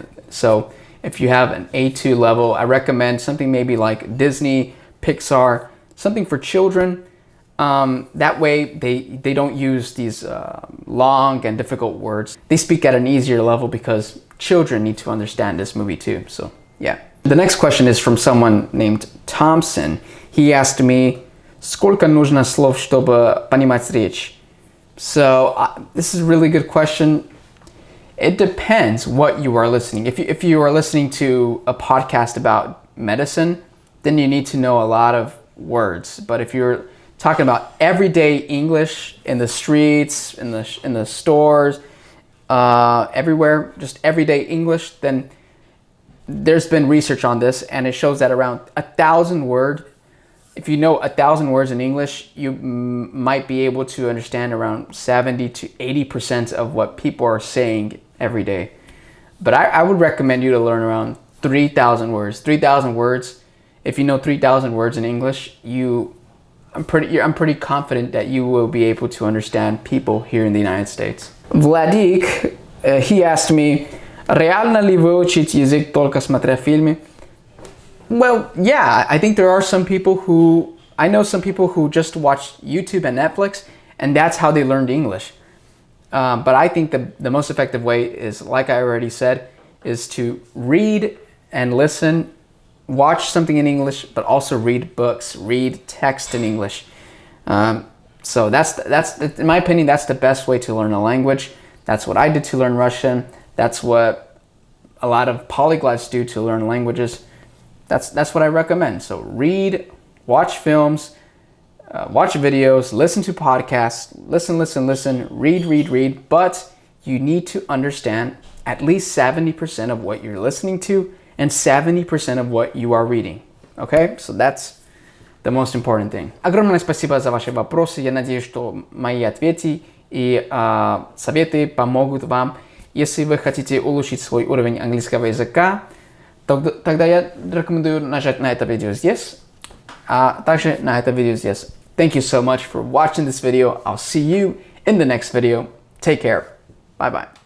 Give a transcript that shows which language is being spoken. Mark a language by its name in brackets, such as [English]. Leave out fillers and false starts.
[English] So if you have an A2 level, I recommend something maybe like Disney, Pixar, something for children. That way they don't use these long and difficult words. They speak at an easier level because children need to understand this movie too. So yeah. The next question is from someone named Thompson. He asked me, [Russian] сколько нужно слов, чтобы понимать речь? [English] So this is a really good question. It depends what you are listening. If you are listening to a podcast about medicine, then you need to know a lot of words. But if you're talking about everyday English in the streets, in the stores, everywhere, just everyday English, then there's been research on this, and it shows that around 1,000 words, if you know 1,000 words in English, you might be able to understand around 70 to 80% of what people are saying every day. But I would recommend you to learn around 3,000 words. 3,000 words. If you know 3,000 words in English, I'm pretty confident that you will be able to understand people here in the United States. [Russian] Vladik, [English] he asked me, [Russian] реально ли выучить язык только смотря фильмы? [English] Well, yeah, I think there are some people who, I know some people who just watch YouTube and Netflix, and that's how they learned English. But I think the most effective way is, like I already said, is to read and listen watch something in English, but also read books, read text in English. So that's in my opinion, that's the best way to learn a language. That's what I did to learn Russian. That's what a lot of polyglots do to learn languages. That's what I recommend. So read, watch films, watch videos, listen to podcasts, listen, read, but you need to understand at least 70% of what you're listening to and 70% of what you are reading. Okay? So that's the most important thing. [Russian] Огромное спасибо за ваши вопросы. Я надеюсь, что мои ответы и советы помогут вам. Если вы хотите улучшить свой уровень английского языка, тогда я рекомендую нажать на это видео здесь, а также на это видео здесь. [English] Thank you so much for watching this video. I'll see you in the next video. Take care. Bye-bye.